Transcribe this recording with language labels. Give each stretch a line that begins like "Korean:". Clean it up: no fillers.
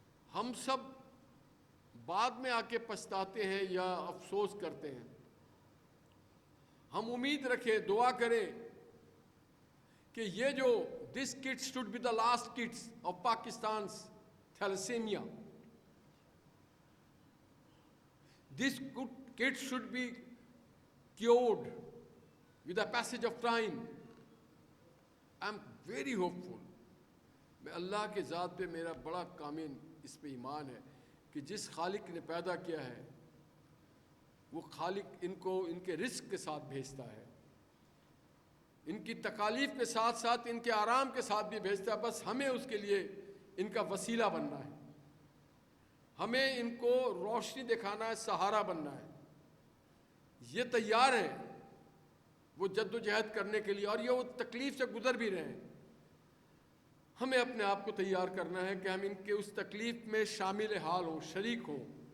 Urdu: ہم سب بعد میں آ کے پچھتاتے ہیں یا افسوس کرتے ہیں۔ ہم امید رکھیں، دعا کریں کہ یہ جو
English: This kid should be the last kids of Pakistan's thalassemia. This kid should be cured with the passage of time. I am very hopeful.
Urdu: میں اللہ کے ذات پہ میرا بڑا کامل اس پہ ایمان ہے کہ جس خالق نے پیدا کیا ہے وہ خالق ان کو ان کے رزق کے ساتھ بھیجتا ہے، ان کی تکالیف کے ساتھ ساتھ ان کے آرام کے ساتھ بھی بھیجتا ہے۔ بس ہمیں اس کے لیے ان کا وسیلہ بننا ہے، ہمیں ان کو روشنی دکھانا ہے، سہارا بننا ہے۔ یہ تیار ہیں وہ جد و جہد کرنے کے لیے، اور یہ وہ تکلیف سے گزر بھی رہے ہیں۔ ہمیں اپنے آپ کو تیار کرنا ہے کہ ہم ان کے اس تکلیف میں شامل حال ہوں، شریک ہوں۔